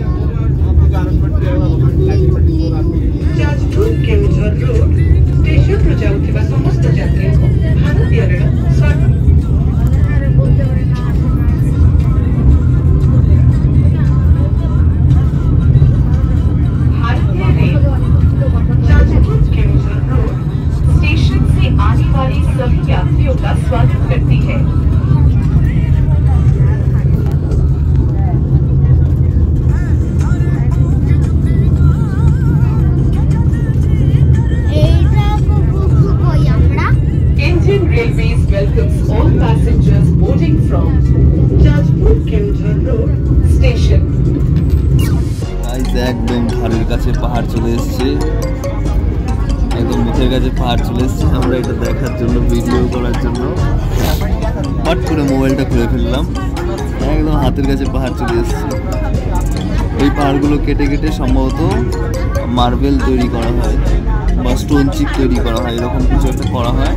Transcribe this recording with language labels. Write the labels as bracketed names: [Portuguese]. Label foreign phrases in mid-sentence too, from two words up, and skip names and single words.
[Hindi] जाजपुर केओनझर रोड स्टेशन [Odia] ରୁ ଯାଉଥିବା ସମସ୍ତ ଯାତ୍ରୀଙ୍କୁ ଭାରତୀୟ ରେଳ [Hindi] जाजपुर केओनझर रोड स्टेशन से आने वाले सभी यात्रियों का स्वागत करती है। [English] Indian Railways welcomes all passengers boarding from Jajpur Keonjhar Road Station. [Bangla] গাইস একদম ঘরের কাছে পাহাড় চলে এসেছে, একদম মুখের কাছে পাহাড় চলে এসেছে। আমরা এটা দেখার জন্য, ভিডিও করার জন্য হট করে মোবাইলটা খুলে ফেললাম। একদম হাতের কাছে পাহাড় চলে এসেছে। এই পাহাড়গুলো কেটে কেটে সম্ভবত মার্বেল তৈরি করা হয় বা স্টোন চিপ তৈরি করা হয়, এরকম কিছু একটা করা হয়।